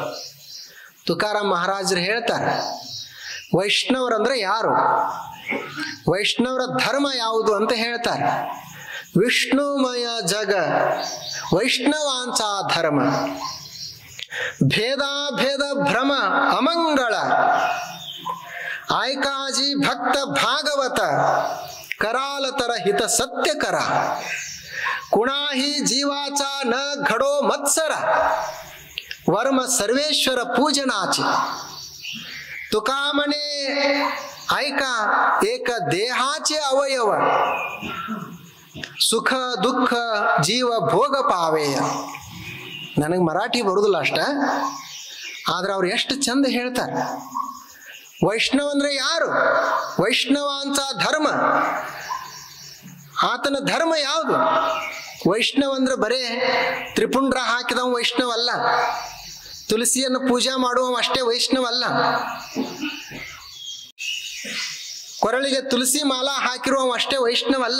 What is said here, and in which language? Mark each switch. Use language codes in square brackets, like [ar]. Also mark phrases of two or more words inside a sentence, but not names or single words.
[kn] ತುಕಾರಾಮ್ ಮಹಾರಾಜರು ಹೇಳ್ತಾರೆ, ವೈಷ್ಣವರಂದ್ರೆ ಯಾರು, ವೈಷ್ಣವರ ಧರ್ಮ ಯಾವುದು ಅಂತ ಹೇಳ್ತಾರೆ. [mr] विष्णुमय जग वैष्णवांच धर्म, भेद भेद भ्रम अमंगळ, आयकाजी भक्त भागवत, करालतर हित सत्य करा, कुणाही जीवाचा न घडो मत्सरा, वर्म सर्वेश्वर पूजनाचे, तुका म्हणे ऐका एक देहाचे अवयव, सुख दुःख जीव भोग पावेय. [kn] ನನಗೆ ಮರಾಠಿ ಬರುವುದಿಲ್ಲ ಅಷ್ಟ, ಆದ್ರೆ ಅವ್ರು ಎಷ್ಟು ಚಂದ ಹೇಳ್ತಾರೆ. ವೈಷ್ಣವ ಅಂದ್ರೆ ಯಾರು? ವೈಷ್ಣವ ಅಂತ ಧರ್ಮ. ಆತನ ಧರ್ಮ ಯಾವುದು? ವೈಷ್ಣವ ಅಂದ್ರೆ ಬರೇ ತ್ರಿಪುಂಡ್ರ ಹಾಕಿದವ ವೈಷ್ಣವ ಅಲ್ಲ, ತುಳಸಿಯನ್ನು ಪೂಜಾ ಮಾಡುವ ಅಷ್ಟೇ ವೈಷ್ಣವ ಅಲ್ಲ, ಕೊರಳಿಗೆ ತುಳಸಿ ಮಾಲಾ ಹಾಕಿರುವ ಅಷ್ಟೇ ವೈಷ್ಣವ ಅಲ್ಲ.